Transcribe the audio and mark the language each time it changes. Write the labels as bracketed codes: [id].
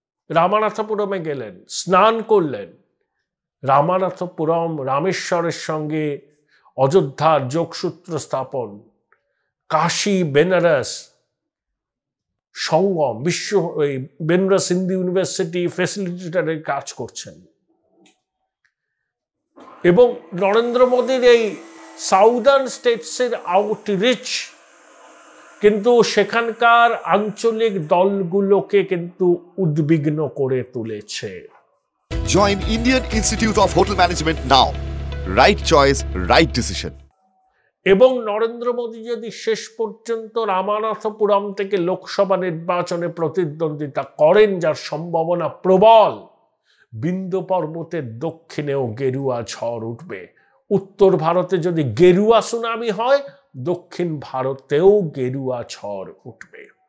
[bn] রামানাথপুরমে গেলেন, স্নান করলেন। রামানাথপুরম, রামেশ্বরের সঙ্গে অযোধ্যার যোগসূত্র স্থাপন, কাশী বেনারস সঙ্গম, বেনারস হিন্দু ইউনিভার্সিটি ফ্যাসিলিটেটরের কাজ করছেন। এবং নরেন্দ্র মোদীর এই সাউদার্ন স্টেটসের আউটরিচ কিন্তু সেখানকার আঞ্চলিক দলগুলোকে কিন্তু উদ্বিগ্ন করে তুলেছে। [en] Join Indian Institute of Hotel Management now. Right choice, right decision. [bn] এবং নরেন্দ্র মোদী যদি শেষ পর্যন্ত রামানাথপুরম থেকে লোকসভা নির্বাচনে প্রতিদ্বন্দ্বিতা করেন, যার সম্ভাবনা প্রবল, বিন্ধ্য পর্বতের দক্ষিণেও গেরুয়া ঝড় উঠবে। উত্তর ভারতে যদি গেরুয়া সুনামি হয়, দক্ষিণ ভারতেও গেরুয়া ঝড় উঠবে।